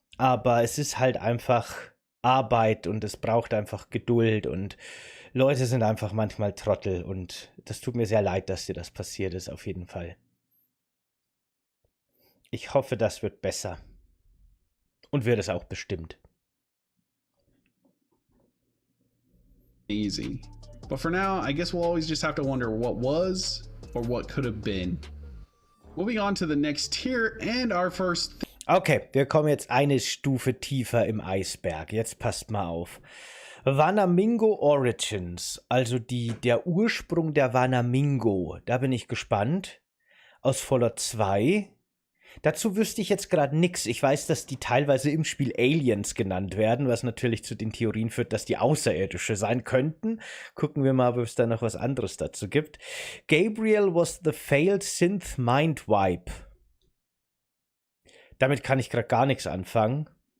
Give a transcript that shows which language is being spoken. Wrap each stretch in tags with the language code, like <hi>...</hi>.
<de>Aber es ist halt einfach Arbeit und es braucht einfach Geduld und Leute sind einfach manchmal Trottel und das tut mir sehr leid, dass dir das passiert ist, auf jeden Fall. Ich hoffe, das wird besser. Und wird es auch bestimmt. Easy.</de> <en>But for now, I guess we'll always just have to wonder what was or what could have been. Moving on to the next tier and our first.</en> <de>Okay, wir kommen jetzt eine Stufe tiefer im Eisberg. Jetzt passt mal auf. Vanamingo Origins, also der Ursprung der Vanamingo. Da bin ich gespannt. Aus Fallout 2. Dazu wüsste ich jetzt gerade nichts. Ich weiß, dass die teilweise im Spiel Aliens genannt werden, was natürlich zu den Theorien führt, dass die Außerirdische sein könnten. Gucken wir mal, ob es da noch was anderes dazu gibt.</de> <en>Gabriel was the failed synth mind wipe.</en> <de>Damit kann ich gerade gar nichts anfangen.</de>